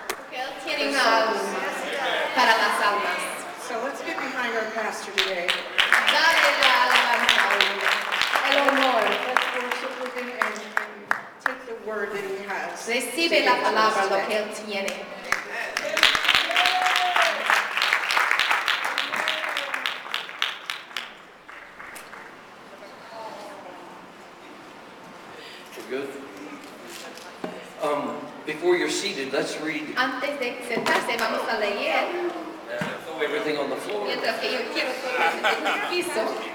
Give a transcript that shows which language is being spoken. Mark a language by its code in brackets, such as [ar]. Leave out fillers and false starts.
[es] Porque él tiene una alma para las almas. [en] So let's get behind our pastor today. [es] Dale la alabanza, el honor. [en] Let's worship with him and take the word that he has. [es] Recibe la palabra, lo que él tiene. [en] We're good. Before you're seated, let's read. [es] Antes de sentarse, vamos a leer. [en] Throw everything on the floor. [es] Mientras que yo quiero todo en el piso.